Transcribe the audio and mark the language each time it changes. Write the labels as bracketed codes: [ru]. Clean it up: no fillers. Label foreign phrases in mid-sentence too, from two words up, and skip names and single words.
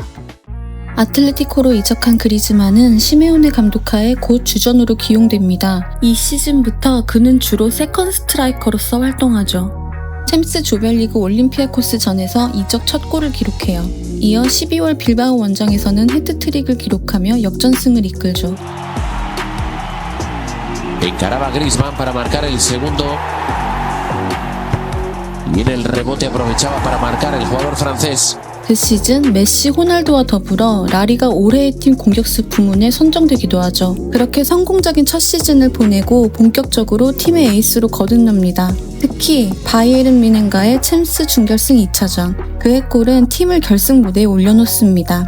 [ko] 아틀레티코로 이적한 그리즈만은 시메오네 감독하에 곧 주전으로 기용됩니다. 이 시즌부터 그는 주로 세컨 스트라이커로서 활동하죠. 챔스 조별리그 올림피아코스전에서 이적 첫 골을 기록해요. 이어 12월 빌바오 원정에서는 헤트트릭을 기록하며 역전승을 이끌죠. [es] Encaraba Griezmann para marcar el segundo. Y en el rebote aprovechaba para marcar el jugador francés. [ko] 그 시즌 메시, 호날두와 더불어 라리가 올해의 팀 공격수 부문에 선정되기도 하죠. 그렇게 성공적인 첫 시즌을 보내고 본격적으로 팀의 에이스로 거듭납니다. 특히 바이에른 뮌헨과의 챔스 준결승 2차전 그의 골은 팀을 결승 무대에 올려놓습니다.